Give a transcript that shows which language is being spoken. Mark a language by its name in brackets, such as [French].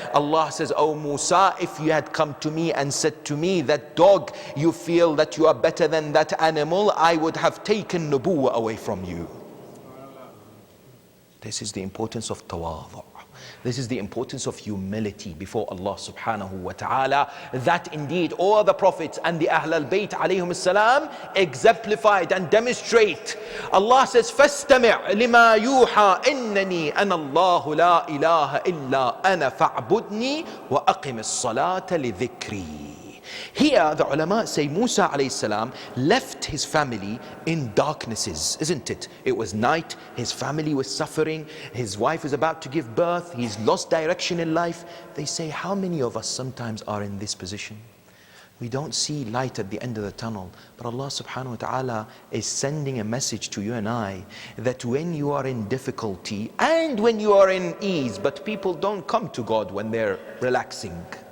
[English] Allah says, oh Musa, if you had come to me and said to me, that dog, you feel that you are better than that animal, I would have taken nubuwwah away from you. This is the importance of tawadhu'. This is the importance of humility before Allah subhanahu wa ta'ala, that indeed all the prophets and the Ahl al-Bayt alayhim salam exemplified and demonstrate. Allah says, [Arabic] فَاسْتَمِعْ لِمَا يُوحَى إِنَّنِي أَنَا اللَّهُ لَا إِلَهَ إِلَّا أَنَا فَاعْبُدْنِي وَأَقِمِ الصَّلَاةَ لِذِكْرِي. [English] Here the ulama say Musa alayhi salam left his family in darknesses, isn't it? It was night, his family was suffering, his wife was about to give birth, he's lost direction in life. They say, how many of us sometimes are in this position? We don't see light at the end of the tunnel, but Allah subhanahu wa ta'ala is sending a message to you and I, that when you are in difficulty and when you are in ease, but people don't come to God when they're relaxing.